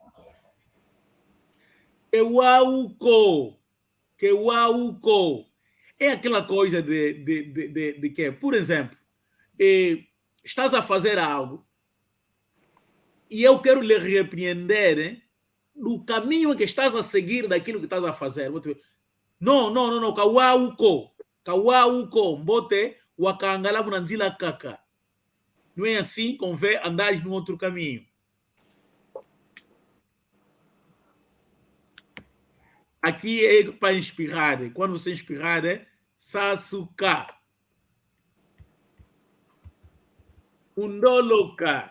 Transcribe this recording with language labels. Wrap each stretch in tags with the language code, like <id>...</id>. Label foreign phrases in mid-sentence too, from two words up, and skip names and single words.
<pt>Que é aquela coisa de que, por exemplo, estás a fazer algo e eu quero lhe repreender do caminho que estás a seguir daquilo que estás a fazer. Não,</pt> <kg>Kawauko, mbote wakangala munanzila kaka.</kg> <pt>Não é assim, convém andares no outro caminho. Aqui é para espirrar. Quando você espirrar, Sasuka.</pt> <kg>Undoloka.</kg>